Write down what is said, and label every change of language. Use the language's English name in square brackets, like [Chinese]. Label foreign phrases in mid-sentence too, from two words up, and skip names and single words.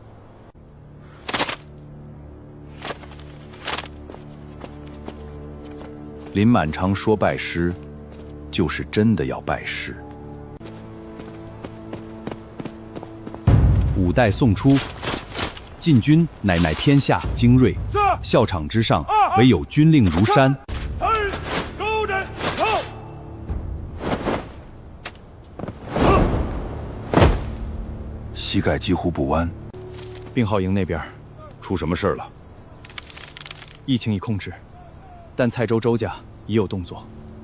[Chinese] 林满昌说拜师，就是真的要拜师。五代宋初，晋军乃天下精锐，校场之上唯有军令如山。膝蓋幾乎不彎。病號營那邊出什麼事了？疫情已控制，但蔡州周家已有動作。